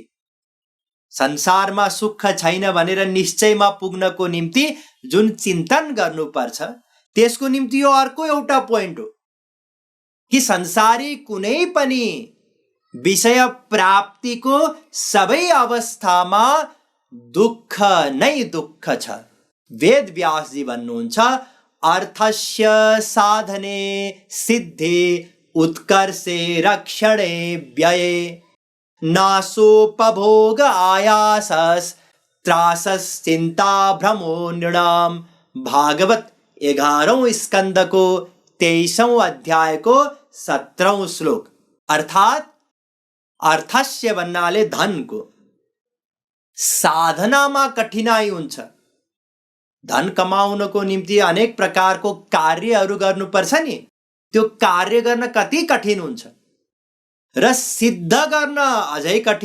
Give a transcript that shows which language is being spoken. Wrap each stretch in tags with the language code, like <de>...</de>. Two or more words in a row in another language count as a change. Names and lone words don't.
<ne>संसारमा सुख छैन भनेर निश्चयमा पुग्नको निम्ति जुन चिन्तन गर्नुपर्छ त्यसको निम्ति यो अर्को एउटा पोइन्ट हो कि संसारी कुनै पनि विषय प्राप्तिको सबै अवस्थामा दुःख नै दुःख छ।</ne> <sa>वेद व्यासजी भन्नुहुन्छ अर्थस्य साधने सिद्धे उत्कर्षे रक्षणे व्यये नासोपभोग आयासस् त्रासश्चिन्ता भ्रमो नृणाम।</sa> <hi>भागवत 11वें स्कंद को 23वें अध्याय को 17वां श्लोक।</hi> <ne>अर्थात अर्थस्य भन्नाले धन को, साधनामा कठिनाई हुन्छ। धन कमाउनको निम्ति अनेक प्रकारको कार्यहरू गर्नुपर्छ नि, त्यो कार्य गर्न कति कठिन हुन्छ र सिद्ध गर्न अझै कठिन।</ne>